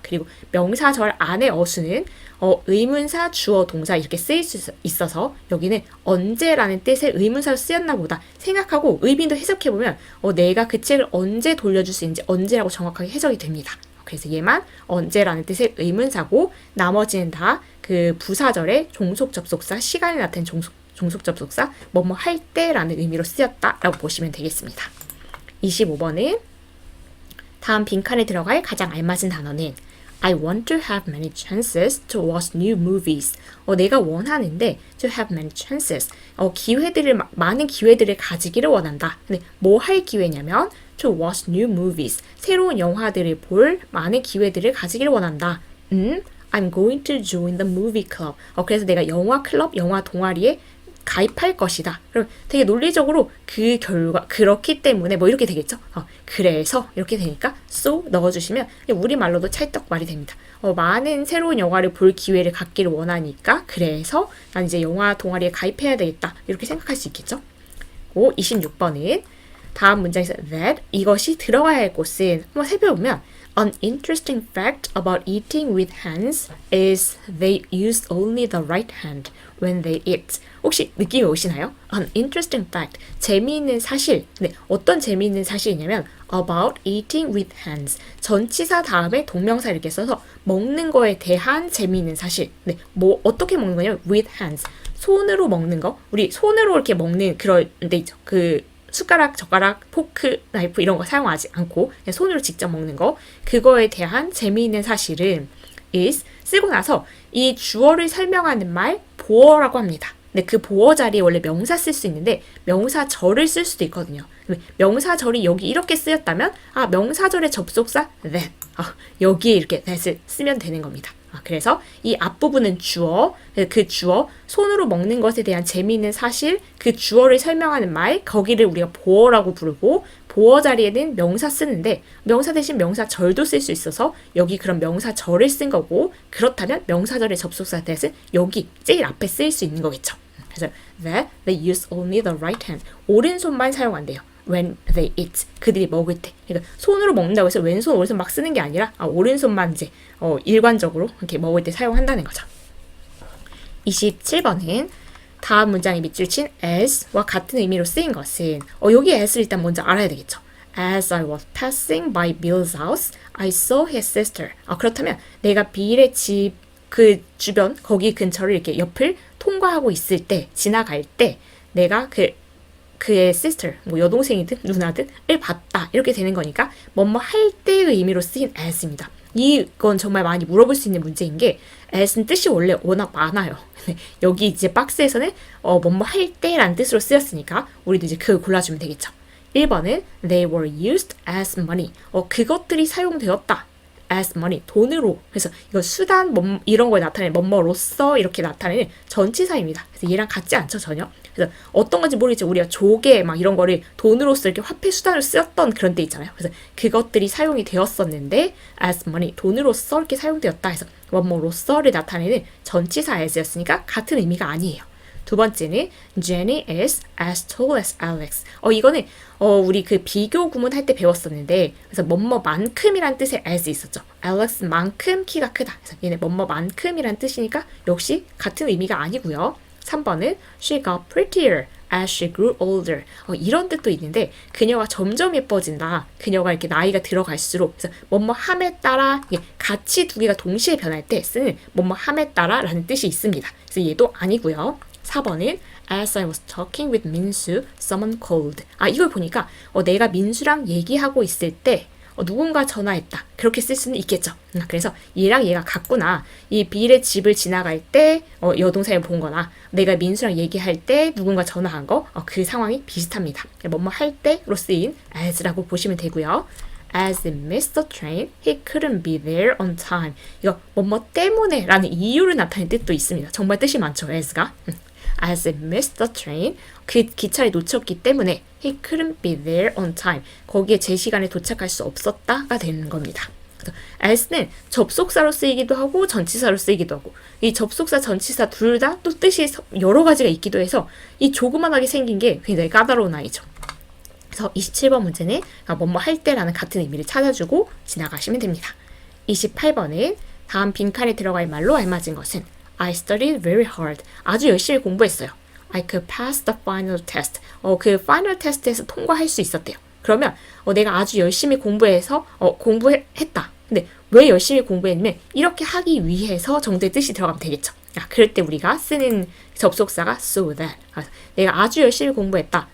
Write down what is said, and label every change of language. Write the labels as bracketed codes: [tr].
[ko] 그리고 명사절 안에 어수는 의문사, 주어, 동사 이렇게 쓰일 수 있어서 여기는 언제라는 뜻의 의문사로 쓰였나 보다 생각하고 의미도 해석해보면 내가 그 책을 언제 돌려줄 수 있는지 언제라고 정확하게 해석이 됩니다. 그래서 얘만 언제라는 뜻의 의문사고 나머지는 다 그 부사절의 종속 접속사, 시간이 나타낸 종속 접속사, 뭐뭐 할 때라는 의미로 쓰였다라고 보시면 되겠습니다. 25번은 다음 빈칸에 들어갈 가장 알맞은 단어는 [en] I want to have many chances to watch new movies. [ko] 내가 원하는데 [en] to have many chances. [ko] 많은 기회들을 가지기를 원한다. 근데 뭐 할 기회냐면 [en] to watch new movies. [ko] 새로운 영화들을 볼 많은 기회들을 가지기를 원한다. [en] I'm going to join the movie club. [ko] 그래서 내가 영화 클럽, 영화 동아리에 가입할 것이다. 그럼 되게 논리적으로 그 결과 그렇기 때문에 뭐 이렇게 되겠죠. 그래서 이렇게 되니까 so 넣어주시면 우리말로도 찰떡 말이 됩니다. 많은 새로운 영화를 볼 기회를 갖기를 원하니까 그래서 난 이제 영화 동아리에 가입해야 되겠다. 이렇게 생각할 수 있겠죠. 26번은 다음 문장에서 that 이것이 들어가야 할 곳은 한번 살펴보면 [en] An interesting fact about eating with hands is they use only the right hand when they eat. [ko] 혹시 느낌이 오시나요? [en] An interesting fact. [ko] 재미있는 사실. 네, 어떤 재미있는 사실이냐면 [en] about eating with hands. [ko] 전치사 다음에 동명사 이렇게 써서 먹는 거에 대한 재미있는 사실. 네, 뭐 어떻게 먹는 거냐면 [en] with hands. [ko] 손으로 먹는 거. 우리 손으로 이렇게 먹는 그런 데 있죠. 그 숟가락, 젓가락, 포크, 나이프 이런 거 사용하지 않고 그냥 손으로 직접 먹는 거 그거에 대한 재미있는 사실은 is 쓰고 나서 이 주어를 설명하는 말 보어라고 합니다. 근데 그 보어 자리에 원래 명사 쓸 수 있는데 명사절을 쓸 수도 있거든요. 명사절이 여기 이렇게 쓰였다면 명사절의 접속사 that 여기에 이렇게 that을 쓰면 되는 겁니다. 그래서 이 앞부분은 주어, 그 주어, 손으로 먹는 것에 대한 재미있는 사실, 그 주어를 설명하는 말, 거기를 우리가 보어라고 부르고 보어 자리에는 명사 쓰는데 명사 대신 명사절도 쓸 수 있어서 여기 그런 명사절을 쓴 거고 그렇다면 명사절의 접속사 that은 여기 제일 앞에 쓰일 수 있는 거겠죠. [en] 그래서 that they use only the right hand, [ko] 오른손만 사용한대요. [en] when they eat, [ko] 그들이 먹을 때. 그러니까 손으로 먹는다고 해서 왼손, 오른손 막 쓰는 게 아니라 오른손만 이제 일관적으로 이렇게 먹을 때 사용한다는 거죠. 27번은 다음 문장에 밑줄 친 as와 같은 의미로 쓰인 것은 여기 as를 일단 먼저 알아야 되겠죠. [en] As I was passing by Bill's house, I saw his sister. [ko] 그렇다면 내가 빌의 집 그 주변 거기 근처를 이렇게 옆을 통과하고 있을 때, 지나갈 때 내가 그의 sister, 뭐 여동생이든 누나든을 봤다. 이렇게 되는 거니까 뭐뭐 할 때의 의미로 쓰인 as입니다. 이건 정말 많이 물어볼 수 있는 문제인 게 as는 뜻이 원래 워낙 많아요. 여기 이제 박스에서는 뭐뭐 할 때라는 뜻으로 쓰였으니까 우리도 이제 그걸 골라주면 되겠죠. 1번은 [en] they were used as money. [ko] 그것들이 사용되었다. [en] as money, [ko] 돈으로. 그래서 이거 수단, 이런 걸 나타내는 뭐뭐로써 이렇게 나타내는 전치사입니다. 그래서 얘랑 같지 않죠, 전혀. 그래서 어떤 건지 모르겠지만 우리가 조개 막 이런 거를 돈으로써 이렇게 화폐 수단으로 쓰였던 그런 때 있잖아요. 그래서 그것들이 사용이 되었었는데 as money, 돈으로써 이렇게 사용되었다 해서 뭐뭐로써를 나타내는 전치사 as였으니까 같은 의미가 아니에요. 두 번째는 [en] Jenny is as tall as Alex. [ko] 이거는 우리 그 비교 구문 할 때 배웠었는데 그래서 뭐뭐만큼이란 뜻의 as 있었죠. Alex만큼 키가 크다. 그래서 얘는 뭐뭐만큼이란 뜻이니까 역시 같은 의미가 아니고요. 3번은 [en] She got prettier as she grew older. [ko] 이런 뜻도 있는데 그녀가 점점 예뻐진다. 그녀가 이렇게 나이가 들어갈수록 그래서 뭐뭐함에 따라 가치 두 개가 동시에 변할 때 쓰는 뭐뭐함에 따라라는 뜻이 있습니다. 그래서 얘도 아니고요. 4번은 [en] As I was talking with 민수, someone called. [ko] 이걸 보니까 내가 민수랑 얘기하고 있을 때 누군가 전화했다. 그렇게 쓸 수는 있겠죠. 그래서 얘랑 얘가 같구나. 이 빌의 집을 지나갈 때 여동생을 본 거나 내가 민수랑 얘기할 때 누군가 전화한 거 그 상황이 비슷합니다. 뭐뭐 할 때로 쓰인 as라고 보시면 되고요. [en] As he missed the train, he couldn't be there on time. [ko] 이거 뭐뭐 때문에 라는 이유를 나타내는 뜻도 있습니다. 정말 뜻이 많죠, as가. [en] As he missed the train, [ko] 그 기차를 놓쳤기 때문에 [en] he couldn't be there on time. [ko] 거기에 제 시간에 도착할 수 없었다가 되는 겁니다. 그래서 as는 접속사로 쓰이기도 하고 전치사로 쓰이기도 하고 이 접속사, 전치사 둘 다 또 뜻이 여러 가지가 있기도 해서 이 조그만하게 생긴 게 굉장히 까다로운 아이죠. 그래서 27번 문제는 뭐뭐 할 때라는 같은 의미를 찾아주고 지나가시면 됩니다. 28번은 다음 빈칸에 들어갈 말로 알맞은 것은 [en] I studied very hard. [ko] 아주 열심히 공부했어요. [en] I could pass the final test. [ko] 그 final test에서 통과할 수 있었대요. 그러면 내가 아주 열심히 공부해서 공부했다. 근데 왜 열심히 공부했냐면 이렇게 하기 위해서 정도의 뜻이 들어가면 되겠죠. 그럴 때 우리가 쓰는 접속사가 so that. 내가 아주 열심히 공부했다.